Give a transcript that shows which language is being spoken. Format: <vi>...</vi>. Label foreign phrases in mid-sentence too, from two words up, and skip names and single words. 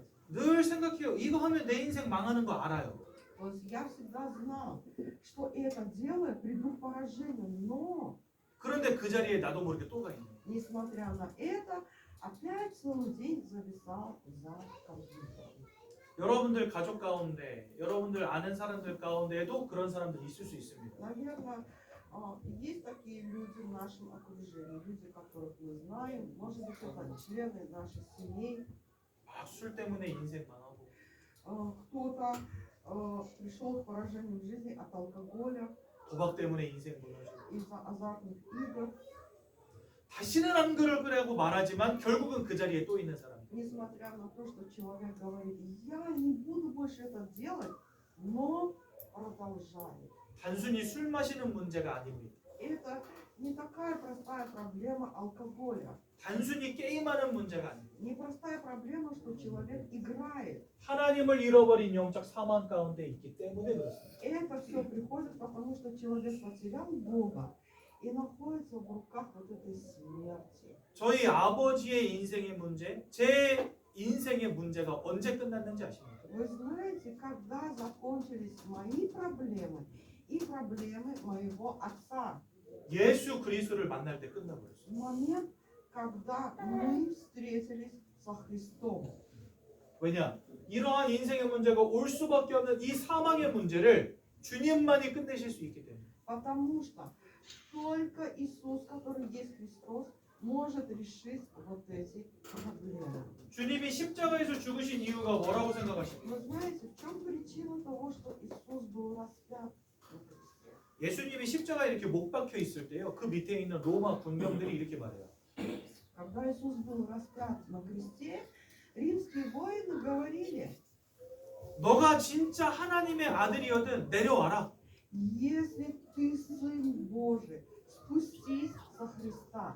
<ko>늘 생각해요. 이거 하면 내 인생 망하는 거 알아요.</ko> <ru>То есть я всегда знал, что это делая, приду к поражению, но,</ru> <ko>그런데 그 자리에 나도 모르게 또 가 있는 거예요.</ko> <ru>несмотря на это, опять целый день зависал за компьютером.</ru> <ko>여러분들 가족 가운데, 여러분들 아는 사람들 가운데에도 그런 사람들 있을 수 있습니다.</ko> <ru>Наверное, есть такие люди в нашем окружении, люди, которых мы знаем, может быть, это члены наших семей.</ru> <ko>막 술 때문에 인생 망하고,</ko> <ru>Кто-то пришел к поражению в жизни от алкоголя,</ru> <ko>도박 때문에 인생 무너지고,</ko> <ru>из-за азартных игр.</ru> <ko>다시는 안 그럴 거라고 말하지만 결국은 그 자리에 또 있는 사람.</ko> <ru>Несмотря на то, что человек говорит, я не буду больше это делать, но продолжает.</ru> <ko>단순히 술 마시는 문제가 아닙니다.</ko> <ru>Это не такая простая проблема алкоголя,</ru> <ko>단순히 게임하는 문제가 아닙니다.</ko> <ru>не простая проблема, что человек играет.</ru> <ko>하나님을 잃어버린 영적 사망 가운데 있기 때문에 그렇습니다.</ko> <ru>Это все приходит, потому что человек потерял Бога и находится в руках вот этой смерти.</ru> <ko>저희 아버지의 인생의 문제, 제 인생의 문제가 언제 끝났는지 아십니까?</ko> <ru>Вы знаете, когда закончились мои проблемы и проблемы моего отца?</ru> <ko>예수 그리스도를 만날 때 끝나버렸어요.</ko> <ru>В момент, когда мы встретились со Христом.</ru> <ko>왜냐? 이러한 인생의 문제가 올 수밖에 없는 이 사망의 문제를 주님만이 끝내실 수 있기 때문에.</ko> <ru>Потому что только Иисус, который есть Христос, может решить вот эти проблемы.</ru> <ko>주님이 십자가에서 죽으신 이유가 뭐라고 생각하십니까?</ko> <ru>Вы знаете, в чем причина того, что Иисус был распят на кресте?</ru> <ko>예수님이 십자가에 이렇게 못 박혀 있을 때요. 그 밑에 있는 로마 군병들이 이렇게 말해요.</ko> <ru>Когда Иисус был распят на кресте, римские воины говорили,</ru> <ko>너가 진짜 하나님의 아들이거든 내려와라.</ko> <ru>если ты Сын Божий, спустись со Христа</ru>